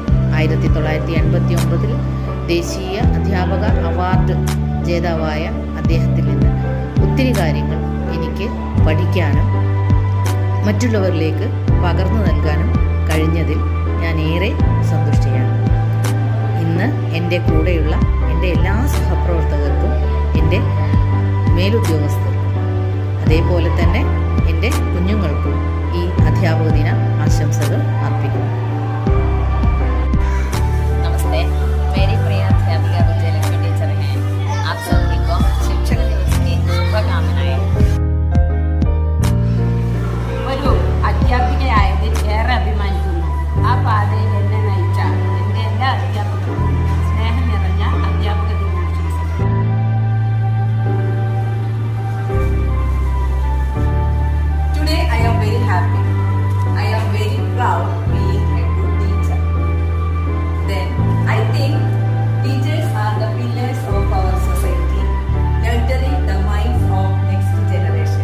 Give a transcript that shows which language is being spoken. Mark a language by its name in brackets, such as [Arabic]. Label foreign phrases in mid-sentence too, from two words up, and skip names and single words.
[Malayalam] 1989 ദേശീയ അധ്യാപക അവാർഡ് ജേതാവായ അദ്ദേഹത്തിൽ നിന്ന് ഒത്തിരി കാര്യങ്ങൾ എനിക്ക് പഠിക്കാനും മറ്റുള്ളവരിലേക്ക് പകർന്നു നൽകാനും കഴിഞ്ഞതിൽ ഞാൻ ഏറെ സന്തുഷ്ടയാണ്. ഇന്ന് എൻ്റെ കൂടെയുള്ള എൻ്റെ എല്ലാ സഹപ്രവർത്തകർക്കും, എൻ്റെ മേലുദ്യോഗസ്ഥർക്കും, അതേപോലെ തന്നെ എൻ്റെ കുഞ്ഞുങ്ങൾക്കും ഈ അധ്യാപക ദിന ആശംസകൾ അർപ്പിക്കുന്നു. [Hindi] नमस्ते, मेरी प्रिय अध्यापिका विजयलक्ष्मी टीचर हैं. आप सभी को शिक्षक दिवस की शुभकामनाएं. [Malayalam] ഒരു അധ്യാപികയായതിൽ ഏറെ അഭിമാനിക്കുന്നു. ആ പാതയിൽ എന്നെ നയിച്ച എൻ്റെ എല്ലാ അധ്യാപകർക്കും സ്നേഹം നിറഞ്ഞ അധ്യാപക ദിനാശംസകൾ. [English] Today I am very happy. I am very proud being a good teacher. Then I think teachers are the pillars of our society, nurturing the minds of next generation.